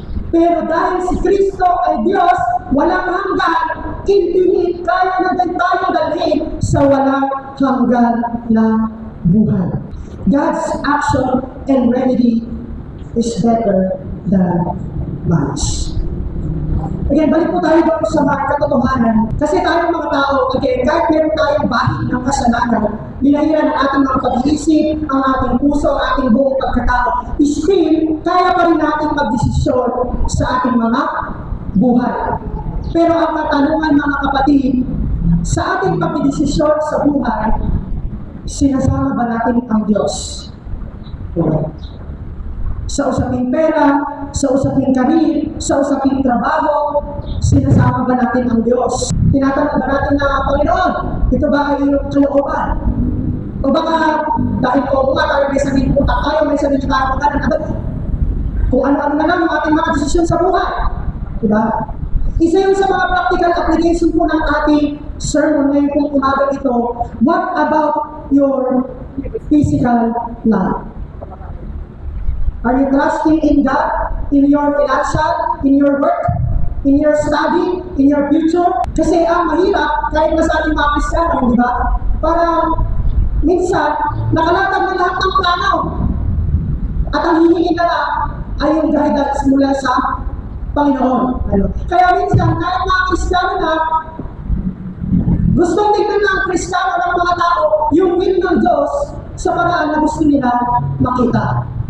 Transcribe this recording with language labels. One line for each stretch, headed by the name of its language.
Filipino: Pero dahil si Kristo ay Diyos, walang hanggan, infinite, kaya na din tayo dalhin sa walang hanggan na buhay.
English: God's action and remedy is better than man's.
Filipino: Again, balik po tayo doon sa mga katotohanan. Kasi tayong mga tao, again, kahit meron tayong bahid ng kasalanan, binahiran ang ating mga pag-iisip, ang ating puso, ang ating buong pagkatao, still, kaya pa rin natin magdesisyon sa ating mga buhay. Pero ang katanungan mga kapatid, sa ating pagdesisyon sa buhay, sinasama ba natin ang Diyos? Sa usaping pera, sa usaping karir, sa usaping trabaho, sinasama ba natin ang Diyos? Tinatanong ba natin na, Panginoon, ito ba ay iyong kalooban? O baka, dahil po nga tayo may sabihin po tayo, may sabihin tayo ka ng abad. Kung ano-ano na lang yung ating mga desisyon sa buhay. Diba? Isa yung sa mga practical application po ng ating sermon ngayon kung umaga ito,
English: what about your physical life? Are you trusting in God, in your financial, in your work, in your study, in your future?
Filipino: Kasi ang mahirap, kahit na sa ating mga Kristiyano, di ba? Parang minsan, nakalatag na lahat ng plano. At ang hihingi na lang ay yung guidance mula sa Panginoon. Kaya minsan, kahit mga Kristiyano na, gustong tignan ng Kristiyano ng mga tao yung will ng Diyos sa paraan na gusto nila makita.